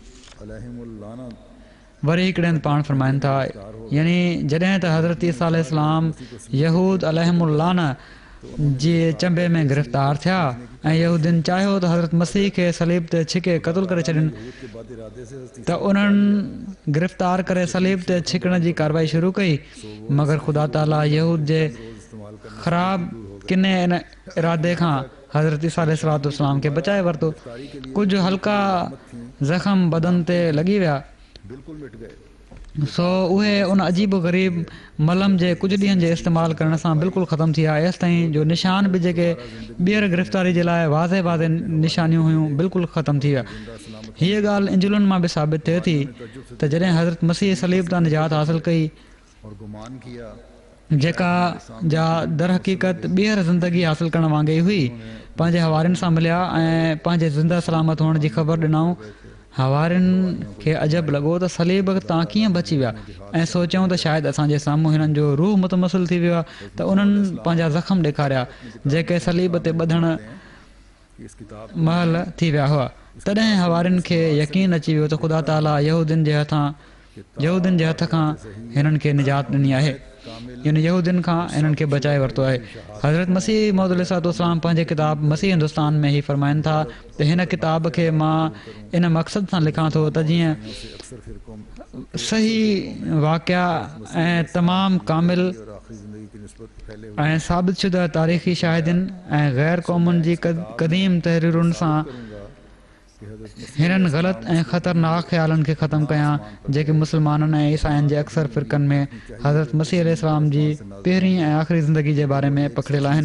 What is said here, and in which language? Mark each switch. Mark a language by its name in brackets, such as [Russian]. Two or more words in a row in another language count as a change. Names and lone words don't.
[Sindhi] वरी हिकिड़े हंधि पाण फ़रमाइनि था यानी जॾहिं त हज़रत ईसा अलैहिस्सलाम यहूद अलैहिमुल्लान जे चंबे में गिरफ़्तार थिया ऐं यहूदियुनि चाहियो त हज़रत मसीह खे सलीब ते छिके क़तलु करे छॾनि त उन्हनि गिरफ़्तार करे सलीब ते छिकण जी कारवाई शुरू कई, मगर ख़ुदा ताला यहूद जे ख़राबु किने इन इरादे खां हज़रत ईसा अलैहिस्सलाम खे बचाए वरितो। कुझु हल्का ज़ख़्म बदन ते लॻी विया, [Urdu] بالکل مٹ گئے. [Sindhi] सो उहे उन अजीब ग़रीब मलम जे कुझु ॾींहंनि जे इस्तेमालु करण सां बिल्कुलु ख़तमु थी विया। एसि ताईं जो निशान बि जेके ॿीहर गिरफ़्तारी जे लाइ वाज़े वाज़े निशानियूं हुयूं बिल्कुलु ख़तमु थी विया। हीअ ॻाल्हि इंजिलुनि मां बि साबित थिए थी त जॾहिं हज़रत मसीह सलीब तां निजात हासिलु कई, [Urdu] اور گمان کیا [Sindhi] जेका जा दर हक़ीक़त ॿीहर ज़िंदगी हासिलु करण वांगुरु ई हुई, पंहिंजे हवारियुनि सां मिलिया ऐं पंहिंजे ज़िंदा सलामत हुअण जी ख़बर ॾिनऊं। हवारियुनि खे अजब लॻो त सलीब तां कीअं बची विया, ऐं सोचियऊं त शायदि असांजे साम्हूं हिननि जो रूह मुतमसिल थी वियो आहे, त उन्हनि पंहिंजा ज़ख़्म ॾेखारिया जेके सलीब ते ॿधण [Urdu] کہ اس کتاب [Sindhi] महिल थी विया हुआ। तॾहिं हवारियुनि खे यकीन अची वियो त ख़ुदा ताला यहूदियुनि जे हथ खां हिननि खे निजात ॾिनी आहे, यानी यहूदियुनि खां हिननि खे बचाए वरितो आहे। हज़रत मसीह मौद अलैहिस्सलाम पंहिंजे किताब मसीह हिंदुस्तान में ई फ़रमाइनि था त हिन किताब खे मां इन मक़सद सां लिखां थो त जीअं [Urdu] اکثر فرقوں [Sindhi] सही वाक़िया ऐं तमामु कामिल [Urdu] اور آخری زندگی کی نسبت پھیلے ہوئے [Sindhi] ऐं साबित शुदा तारीख़ी शाहिदियुनि ऐं ग़ैर क़ौमुनि जी क़दीम तहरीरुनि सां [Urdu] کہ حضرت [Sindhi] हिननि ग़लति ऐं ख़तरनाक ख़्यालनि खे ख़तमु कयां जेके मुस्लमाननि ऐं ईसाइनि जे अक्सर फ़िरक़नि में हज़रत मसीह अलैहिस्सलाम जी पहिरीं ऐं आख़िरी ज़िंदगी जे बारे में पखिड़ियल आहिनि।